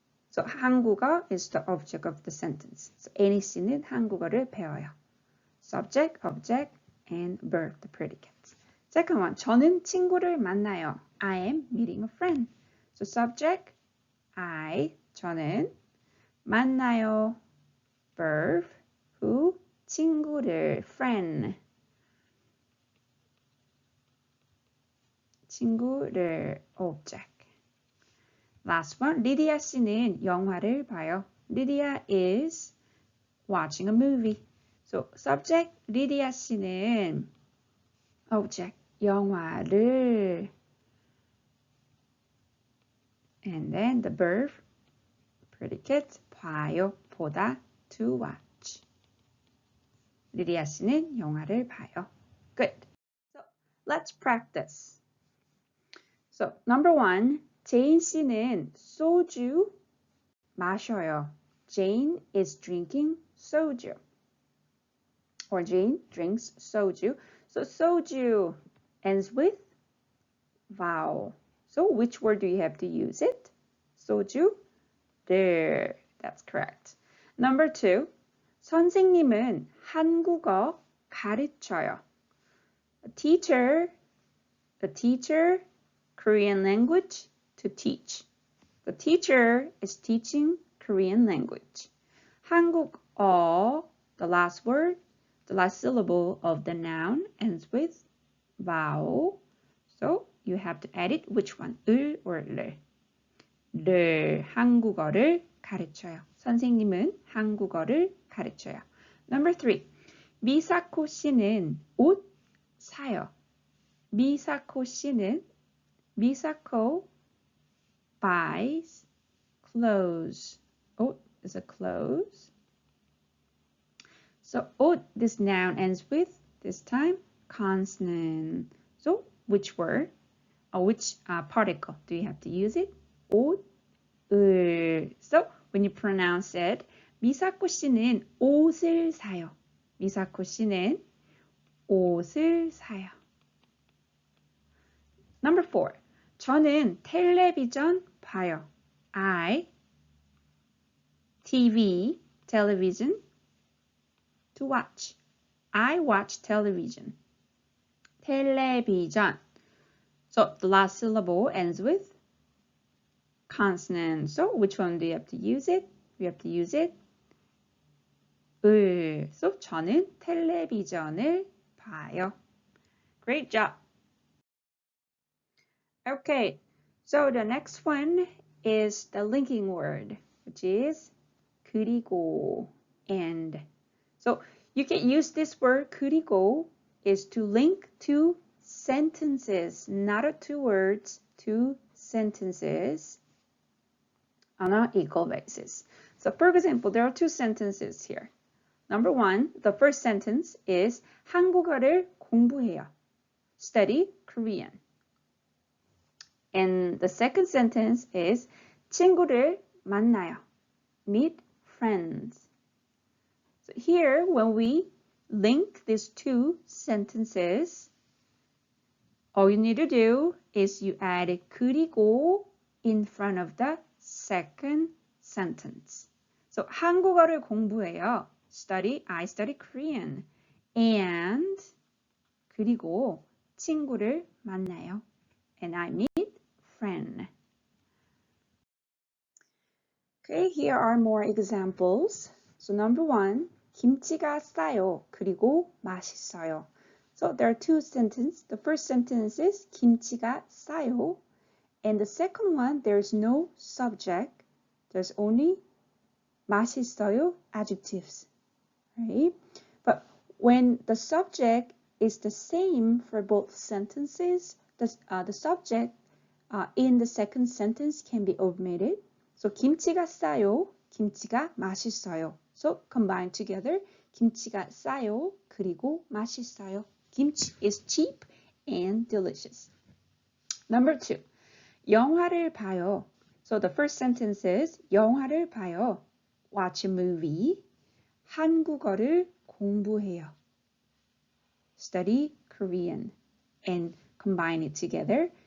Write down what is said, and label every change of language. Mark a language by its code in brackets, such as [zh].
[en] So 한국어 is the object of the sentence. [ko] So Annie 씨는 한국어를 배워요. [en] Subject, object, and verb, the predicate. Second one, [ko] 저는 친구를 만나요. [en] I am meeting a friend. So subject, I, [ko] 저는, [en] 만나요, verb, who, [ko] 친구를, [en] friend. [ko] 친구를, [en] object. Last one, [ko] 리디아 씨는 영화를 봐요. [en] Lydia is watching a movie. So subject, 리디아 씨는 object, 영화를. And then the verb, predicate, [ko] 봐요, 보다, [en] to watch. [ko] 리디아 씨는 영화를 봐요. [en] Good. So let's practice. So number one, [ko] 제인 씨는 소주 마셔요. [en] Jane is drinking soju. Or Jane drinks soju. So soju ends with vowel. So which word do you have to use it? [ko] 소주. [en] There. That's correct. Number two. [ko] 선생님은 한국어 가르쳐요. [en] A teacher, Korean language, to teach. The teacher is teaching Korean language. 한국어, the last word, the last syllable of the noun ends with vowel. So you have to edit which one, 을 or 를. [ko] 를, 한국어를 가르쳐요. 선생님은 한국어를 가르쳐요. [en] Number three, [ko] 미사코 씨는 옷 사요. 미사코 씨는 미사코 [en] buys clothes. 옷 is a clothes. So 옷, this noun ends with, this time, consonant. So which word or which particle do you have to use it? [ko] 옷, 을. [en] So when you pronounce it, [ko] 미사코 씨는 옷을 사요. 미사코 씨는 옷을 사요. [en] Number four. [ko] 저는 텔레비전 봐요. [en] I, TV, television, to watch. I watch television. 텔레비전. So the last syllable ends with consonant. So which one do you have to use it? You have to use it. 을. [ko] So 저는 텔레비전을 봐요. [en] Great job. Okay, so the next one is the linking word, which is 그리고, and. So you can use this word 그리고 is to link two sentences, not two words, two sentences on an equal basis. So for example, there are two sentences here. Number one, the first sentence is [ko] 한국어를 공부해요. [en] Study Korean. And the second sentence is [ko] 친구를 만나요. [en] Meet friends. So here, when we link these two sentences, all you need to do is you add 그리고 in front of the second sentence. [ko] So 한국어를 공부해요. [en] I study Korean. And [ko] 그리고 친구를 만나요. [en] And I meet friend. Okay, here are more examples. So number one, [ko] 김치가 싸요. 그리고 맛있어요. [en] So there are two sentences. The first sentence is [ko] 김치가 싸요. [en] And the second one, there's no subject. There's only [ko] 맛있어요 [en] adjectives. Right? But when the subject is the same for both sentences, the subject in the second sentence can be omitted. [ko] So 김치가 싸요, 김치가 맛있어요. [en] So combined together, [ko] 김치가 싸요, 그리고 맛있어요. [en] Kimchi is cheap and delicious. Number 2, [ko] 영화를 봐요. [en] So the first sentence is [ko] 영화를 봐요. [en] Watch a movie. [ko] 한국어를 공부해요. [en] Study Korean. And combine it together.